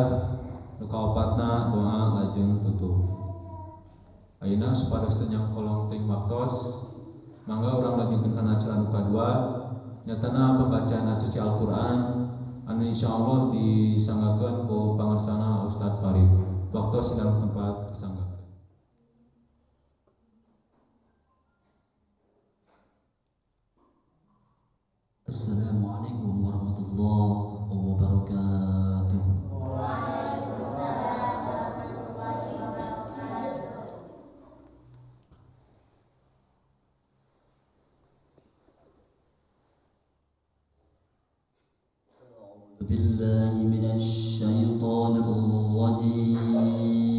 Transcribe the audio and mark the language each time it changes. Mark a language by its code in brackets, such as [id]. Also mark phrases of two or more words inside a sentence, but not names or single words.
[su] Nu kaopatna doa lajeng tutup. Ayeuna supados teu nyangkolong teuing waktos, mangga urang lanjutkeun kana acara nu kadua, nyatana pembacaan ayat suci Al-Qur'an anu insyaallah disanggakeun ku pangarsana Ustaz Farid. Waktos dalam tempat kesanggakeun. [ar] السلام عليكم ورحمة الله وبركاته. بالله من الشيطان الرجيم.